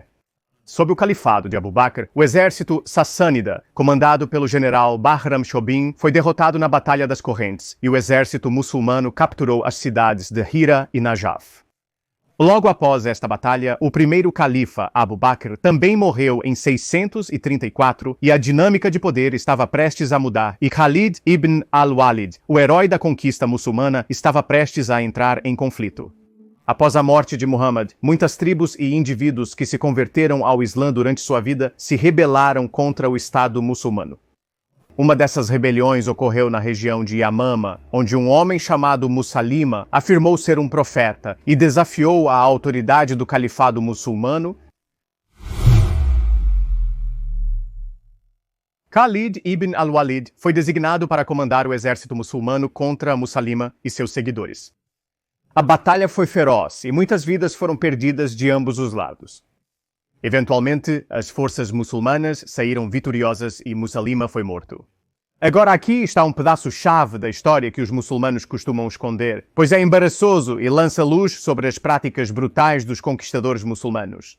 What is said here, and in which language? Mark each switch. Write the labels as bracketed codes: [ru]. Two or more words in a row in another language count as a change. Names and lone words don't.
[pt] Sob o califado de Abu Bakr, o exército sassânida, comandado pelo general Bahram Shobin, foi derrotado na Batalha das Correntes, e o exército muçulmano capturou as cidades de Hira e Najaf. Logo após esta batalha, o primeiro califa, Abu Bakr, também morreu em 634 e a dinâmica de poder estava prestes a mudar, e Khalid ibn al-Walid, o herói da conquista muçulmana, estava prestes a entrar em conflito. Após a morte de Muhammad, muitas tribos e indivíduos que se converteram ao Islã durante sua vida se rebelaram contra o Estado muçulmano. Uma dessas rebeliões ocorreu na região de Yamama, onde um homem chamado Musalima afirmou ser um profeta e desafiou a autoridade do califado muçulmano. Khalid ibn al-Walid foi designado para comandar o exército muçulmano contra Musalima e seus seguidores. A batalha foi feroz e muitas vidas foram perdidas de ambos os lados. Eventualmente, as forças muçulmanas saíram vitoriosas e Musalima foi morto. Agora aqui está um pedaço-chave da história que os muçulmanos costumam esconder, pois é embaraçoso e lança luz sobre as práticas brutais dos conquistadores muçulmanos.